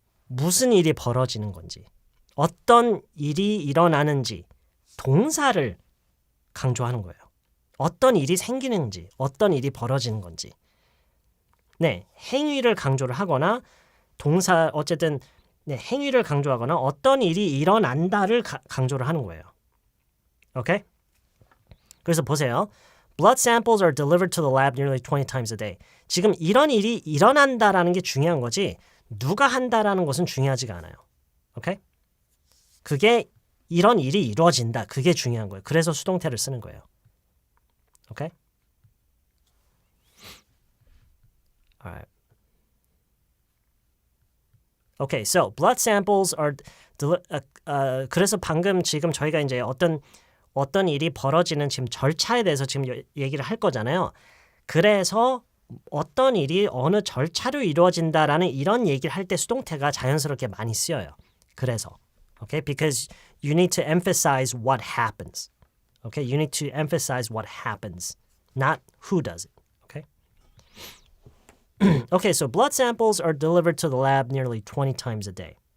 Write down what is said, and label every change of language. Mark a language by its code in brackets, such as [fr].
[ko] 무슨 일이 벌어지는 건지, 어떤 일이 일어나는지, 동사를 강조하는 거예요. 어떤 일이 생기는지, 어떤 일이 벌어지는 건지. 네, 행위를 강조를 하거나 동사 어쨌든 행위를 강조하거나 어떤 일이 일어난다를 강조를 하는 거예요. 오케이? 그래서 보세요. [en] Blood samples are delivered to the lab nearly 20 times a day. [ko] 지금 이런 일이 일어난다라는 게 중요한 거지 누가 한다라는 것은 중요하지가 않아요. 오케이? 그게 이런 일이 이루어진다. 그게 중요한 거예요. 그래서 수동태를 쓰는 거예요. 오케이? [en] Alright. Okay, so blood samples are [ko] 그래서 방금 지금 저희가 이제 어떤 일이 벌어지는 지금 절차에 대해서 지금 얘기를 할 거잖아요. 그래서 어떤 일이 어느 절차로 이루어진다라는 이런 얘기를 할 때 수동태가 자연스럽게 많이 쓰여요. 그래서 [en] okay, because you need to emphasize what happens. Okay, you need to emphasize what happens, not who does it. Okay. Okay, so blood samples are delivered to the lab nearly 20 times a day.